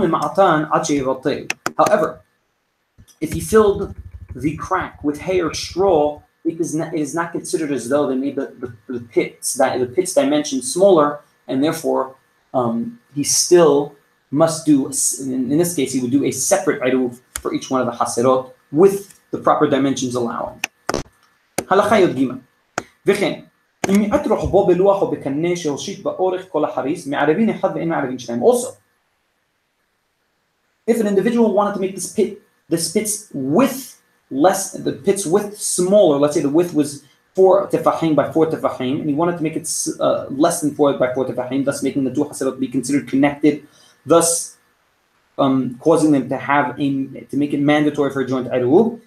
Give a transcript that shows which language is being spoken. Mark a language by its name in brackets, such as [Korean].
[English] However, if he filled the crack with hay or straw, it is not considered as though they made the pit's dimensions smaller, and therefore he still must do, in this case, he would do a separate iruv for each one of the haserot with the proper dimensions allowing. [Hebrew] Halakha Yud Gimel. וכן, אם מיעט רוחבו בלוח או בקנה שהושיט באורך כל החריס, מערבין אחד ואין מערבין שניים. [English] Also, if an individual wanted to make this pit's width the pit's width smaller, let's say the width was 4 tefachim by 4 tefachim, and he wanted to make it less than 4 by 4 tefachim, thus making the two haserot be considered connected, thus causing them to make it mandatory for a joint iruv.